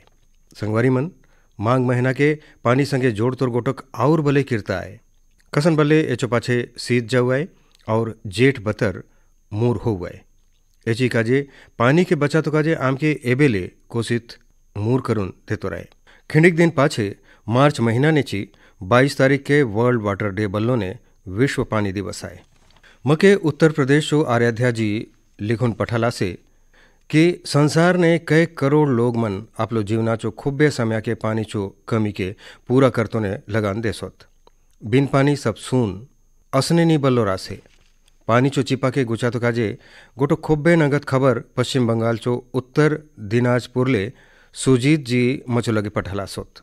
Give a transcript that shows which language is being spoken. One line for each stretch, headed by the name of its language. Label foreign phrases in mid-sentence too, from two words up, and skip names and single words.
Halbi: संगवारी मन मांग महीना के पानी संगे जोड़ तोर गोटक और बले किरता आए। कसन बले एचो पाछे सीत जाऊ आए और जेठ बतर मूर हो आए। एची काजे पानी के बचा तो काजे आमके एबेले कोसित मूर करून देतो राय। खिंडिक दिन पाछे मार्च महीना ने ची 22 तारीख के
English: World Water Day
Halbi: बल्लो ने विश्व पानी दिवस आए। मके उत्तर प्रदेश चो आराध्या जी लिखुन पठाला से कि संसार ने कई करोड़ लोग मन आपलो जीवना चो खुब्बे समय के पानी चो कमी के पूरा करतो ने लगान देसोत। बिन पानी सब सून असने नी बल्लो रासे। पानी चो चिपा के गुचा तो काजे गोटो खुब्बे नगत खबर पश्चिम बंगाल चो उत्तर दिनाजपुर ले सुजीत जी मचो लगे पठलासोत।